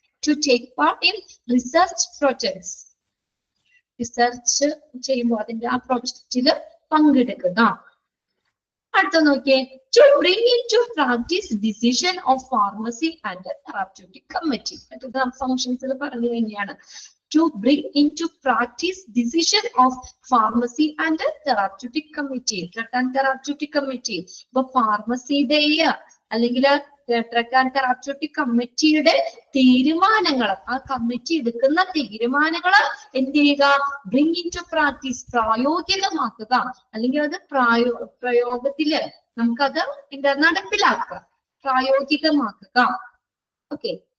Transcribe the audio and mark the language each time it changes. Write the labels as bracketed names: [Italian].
[English] to take part in research projects, [Malayalam] research ചെയ്യുമ്പോൾ അതിന്റെ ആ പ്രൊജക്റ്റില് പങ്കെടുക്കുക. അടുത്ത നോക്കിയേ, [English] To bring in to practice decision of pharmacy and therapeutic committee. [Malayalam] ഫംഗ്ഷൻസിൽ പറഞ്ഞു തന്നെയാണ്. [English] To bring into practice decision of pharmacy and therapeutic committee, drug and therapeutic committee. [Malayalam] ഇപ്പൊ ഫാർമസിയുടെ അല്ലെങ്കിൽ ഡ്രഗ് ആൻഡ് തെറാപ്യൂട്ടിക് കമ്മിറ്റിയുടെ തീരുമാനങ്ങൾ, ആ കമ്മിറ്റി എടുക്കുന്ന തീരുമാനങ്ങൾ എന്ത് ചെയ്യുക, [English] bring in to practice, [Malayalam] പ്രായോഗികമാക്കുക, അല്ലെങ്കിൽ അത് പ്രയോഗത്തില് നമുക്കത് എന്താ നടപ്പിലാക്കുക, പ്രായോഗികമാക്കുക. ഓക്കെ.